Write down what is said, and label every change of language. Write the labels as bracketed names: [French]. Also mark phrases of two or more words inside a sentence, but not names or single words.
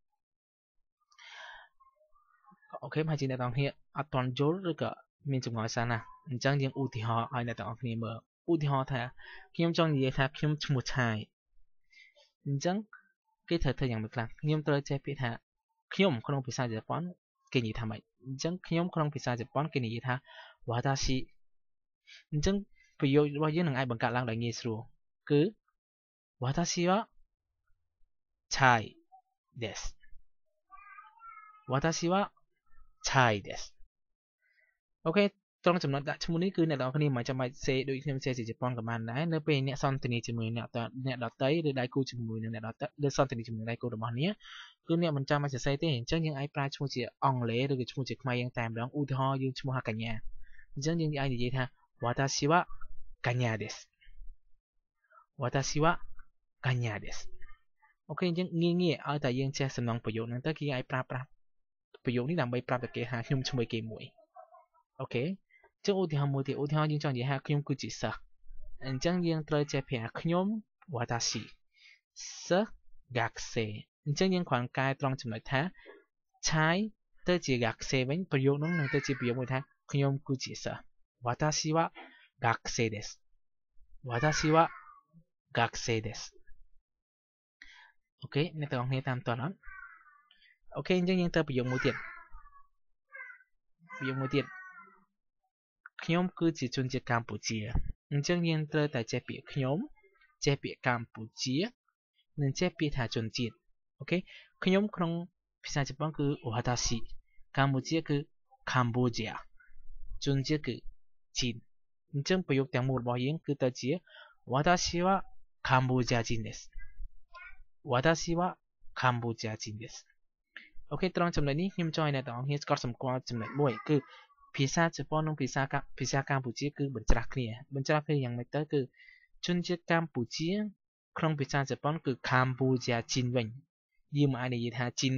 [Khmer] អូខេហើយជាអ្នកទាំងគ្នាអត់ទាន់យល់ឬក៏មានចម្ងល់សិនណាអញ្ចឹងយើងឧទាហរណ៍ឲ្យអ្នកទាំងអស់គ្នាមើលឧទាហរណ៍ថាខ្ញុំចង់និយាយថាខ្ញុំឈ្មោះឆាយអញ្ចឹងគេត្រូវធ្វើយ៉ាងម៉េចខ្លះខ្ញុំត្រូវចេះពាក្យថាខ្ញុំក្នុងភាសាជប៉ុនគេនិយាយថាម៉េចអញ្ចឹងខ្ញុំក្នុងភាសាជប៉ុនគេនិយាយថាវ៉ាតាស៊ីអញ្ចឹងប្រយោគរបស់យើងនឹងអាចបង្កើតឡើងដោយងាយស្រួលគឺ [Japanese] わたしはチャイですわたしはチャイです [Khmer] ok ត្រង់ចំណុចដាក់ឈ្មោះនេះគឺអ្នកនរគ្នាមិនចាំបាច់សេដូចខ្ញុំសេជាជប៉ុនក៏បានដែរនៅពេលអ្នកសន្ទនាជាមួយអ្នកដតីឬដៃគូជាមួយនឹងអ្នកដតីឬសន្ទនាជាមួយដៃគូរបស់អ្នកគឺអ្នកមិនចាំបាច់សរសេរទេអញ្ចឹងយើងអាចប្រើឈ្មោះជាអង់ គ្លេសឬក៏ឈ្មោះជាខ្មែរយ៉ាងតែម្ដងឧទាហរណ៍យើងឈ្មោះកញ្ញាអញ្ចឹងយើងអាចនិយាយថា [Japanese] わたしはカニャです わたしはカニャです [Khmer] អូខេអញ្ចឹងងាយៗឲ្យ តែយើងចេះសំណងប្រយោគហ្នឹងទៅគេអាចប្រើប្រាស់ប្រយោគនេះដើម្បីប្រាប់តែគេថាខ្ញុំឈ្មោះគេមួយអូខេចឹ ងឧទាហរណ៍មួយទៀតឧទាហរណ៍យើងចង់និយាយថាខ្ញុំគឺជាសិស្សអញ្ចឹងយើងត្រូវចេះប្រាប់ខ្ញុំ watashi សិស្ស gakse អញ្ចឹងយើងគ្រាន់កែត្រង់ចំណុចថាឆាយទៅជា gakse វិញប្រយោគនោះនឹងទៅជាប្រយោគមួយថាខ្ញុំគឺជាសិស្ស [Japanese] わたしはがくせいです わたしはがくせいです [Khmer] អូខេអ្នកទាំងអស់គ្នាតាមតន់អត់អូខេអញ្ចឹងយើងទៅប្រយោគមួយទៀត ខ្ញុំគឺជាជនជាតិកម្ពុជាអញ្ចឹងយើងត្រូវតែចេះពាក្យខ្ញុំចេះពាក្យកម្ពុជានិងចេះពាក្យថាជនជាតិអូខេខ្ញុំក្នុងភាសាជប៉ុនគឺ watashi កម្ពុជាគឺ Cambodia ជនជាតិគឺจีนអញ្ចឹងប្រយោគទាំងមូលរបស់យើងគឺទៅជា [Japanese] わたしはカンボジアじんですわたしはカンボジアじんです [Khmer] អូខេត្រង់ចំណុចនេះខ្ញុំចង់ឲ្យអ្នកទាំងអស់គ្នាស្គាល់សម្គាល់ចំណុចមួយគឺភាសាជប៉ុននិងភាសាកម្ពុជាគឺបញ្ច្រាស់គ្នាយ៉ាងម៉េចទៅគឺជនជាតិកម្ពុជាក្នុងភាសាជប៉ុនគឺ [Japanese] カンボジアじん [Khmer] វិញយើងមិនអាចនិយាយថា jin